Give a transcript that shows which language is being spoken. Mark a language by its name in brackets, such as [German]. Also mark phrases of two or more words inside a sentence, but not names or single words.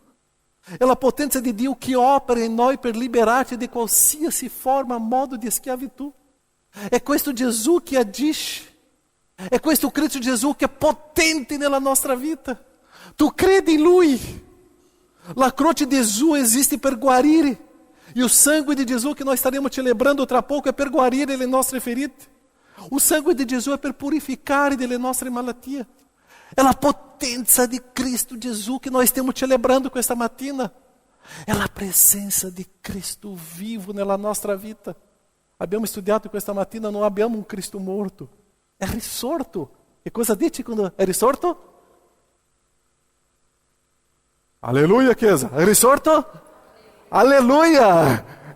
[Italian] È la potenza di Dio che opera in noi per liberarci di qualsiasi forma, modo di schiavitù. È questo Gesù che agisce. È questo Cristo Gesù che è potente nella nostra vita. Tu credi in Lui. La croce di Gesù esiste per guarire. [Portuguese] E o sangue de Jesus que nós estaremos celebrando [Italian] tra pouco [Portuguese] é [Italian] per guarire le nostre ferite. [Portuguese] O sangue de Jesus é [Italian] per purificare delle nostre malattie. [Portuguese] É a potência de Cristo Gesù que nós estamos celebrando [Italian] questa mattina. [Portuguese] É a presença de Cristo vivo [Italian] nella nostra vita. Abbiamo studiato questa mattina, non abbiamo un Cristo morto. È risorto. Che cosa dici quando è risorto? Alleluia, Chiesa. È risorto? Alleluia!